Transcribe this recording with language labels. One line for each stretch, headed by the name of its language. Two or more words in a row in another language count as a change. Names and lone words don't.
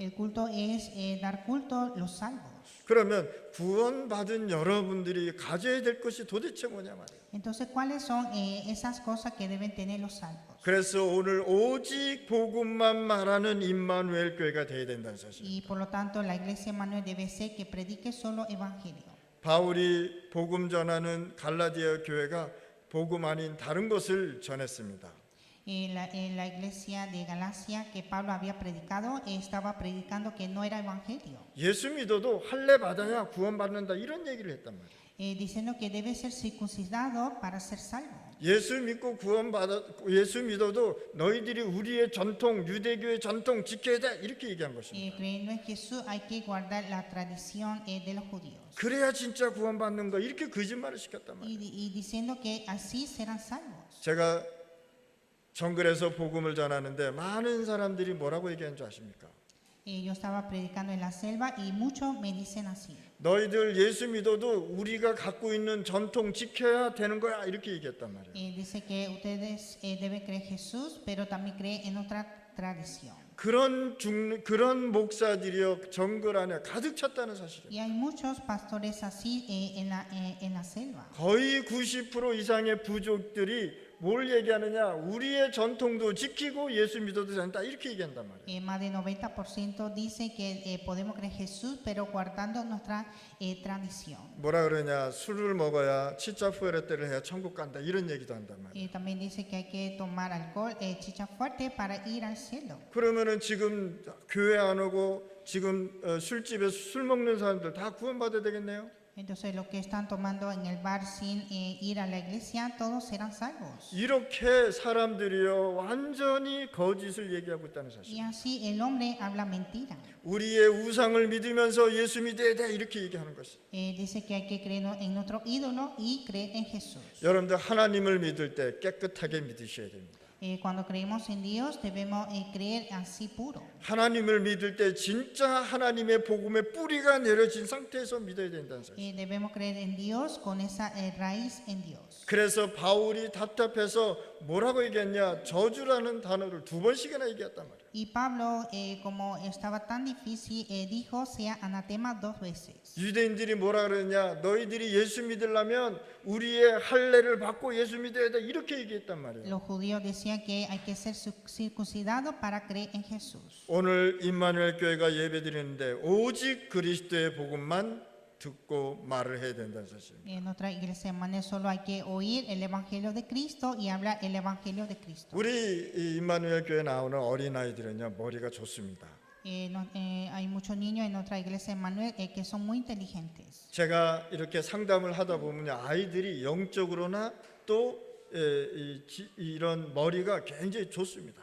Spanish: El culto es dar culto a los salvos.
Korean: 그러면 구원받은 여러분들이 가져야 될 것이 도대체 뭐냐 말이에요.
Spanish: Entonces, ¿cuáles son esas cosas que deben tener los salvos?
Korean: 그래서 오늘 오직 복음만 말하는 임마누엘 교회가 되어야 된다는 사실.
Spanish: Y por lo tanto, la iglesia Manuel debe ser que predique solo evangelio.
Korean: 바울이 복음 전하는 갈라디아 교회가 복음 아닌 다른 것을 전했습니다.
Spanish: La iglesia de Galacia que Pablo había predicado estaba predicando que no era evangelio,
Korean: 예수 믿어도 할례 받아야 구원받는다 이런 얘기를 했단 말이에요.
Spanish: diciendo que debe ser circuncidado para ser salvo.
Korean: 예수 믿어도 너희들이 우리의 전통 유대교의 전통 지켜야 돼 이렇게 얘기한 것입니다.
Spanish: Creyendo en Jesús hay que guardar la tradición de los judíos.
Korean: 그래야 진짜 구원받는 거 이렇게 거짓말을 시켰단 말이에요.
Spanish: Y diciendo que así serán salvos.
Korean: 제가 정글에서 복음을 전하는데 많은 사람들이 뭐라고 얘기하는 줄 아십니까?
Spanish: Yo estaba predicando en la selva y muchos me dicen así.
Korean: 너희들 예수 믿어도 우리가 갖고 있는 전통 지켜야 되는 거야 이렇게 얘기했단 말이에요.
Spanish: Dice que ustedes deben creer en Jesús, pero también creen en otra tradición.
Korean: 그런 목사들이요 정글 안에 가득 찼다는 사실이에요.
Spanish: Y hay muchos pastores así en la selva.
Korean: 거의 90% 이상의 부족들이 뭘 얘기하느냐? 우리의 전통도 지키고 예수 믿어도 된다 이렇게 얘기한단 말이에요.
Spanish: Más del 90% dice que podemos creer en Jesús, pero guardando nuestra tradición.
Korean: 뭐라 그러냐? 술을 먹어야
Spanish: chicha fuerte
Korean: 를 해야 천국 간다 이런 얘기도 한단 말이에요.
Spanish: Y también dice que hay que tomar alcohol, chicha fuerte para ir al cielo.
Korean: 그러면은 지금 교회 안 오고 지금 술집에서 술 먹는 사람들 다 구원받아야 되겠네요.
Spanish: Entonces los que están tomando en el bar sin ir a la iglesia, todos serán salvos.
Korean: 이렇게 사람들이요 완전히 거짓을 얘기하고 있다는 사실.
Spanish: Y así el hombre habla mentira.
Korean: 우리의 우상을 믿으면서 예수 믿어야 돼 이렇게 얘기하는 것이.
Spanish: Dice que hay que creer en nuestro ídolo y creer en Jesús.
Korean: 여러분들 하나님을 믿을 때 깨끗하게 믿으셔야 됩니다.
Spanish: Cuando creemos en Dios debemos creer así puro.
Korean: 하나님을 믿을 때 진짜 하나님의 복음의 뿌리가 내려진 상태에서 믿어야 된다는 사실.
Spanish: Debemos creer en Dios con esa raíz en Dios.
Korean: 그래서 바울이 답답해서 뭐라고 얘기했냐? 저주라는 단어를 2번씩이나 얘기했단 말이에요.
Spanish: Y Pablo, como estaba tan difícil, dijo sea anatema 2 veces.
Korean: 유대인들이 뭐라 그러냐? 너희들이 예수 믿으려면 우리의 할례를 받고 예수 믿어야 돼 이렇게 얘기했단 말이에요.
Spanish: Los judíos decían que hay que ser circuncidados para creer en Jesús.
Korean: 오늘 임마누엘 교회가 예배드리는데 오직 그리스도의 복음만 듣고 말을 해야 된다는 사실입니다.
Spanish: En nuestra iglesia hermana solo hay que oír el evangelio de Cristo y hablar el evangelio de Cristo.
Korean: 우리 이 임마누엘 교회 나오는 어린아이들은요 머리가 좋습니다.
Spanish: Hay muchos niños en nuestra iglesia Emmanuel que son muy inteligentes.
Korean: 제가 이렇게 상담을 하다 보면 아이들이 영적으로나 또 이런 머리가 굉장히 좋습니다.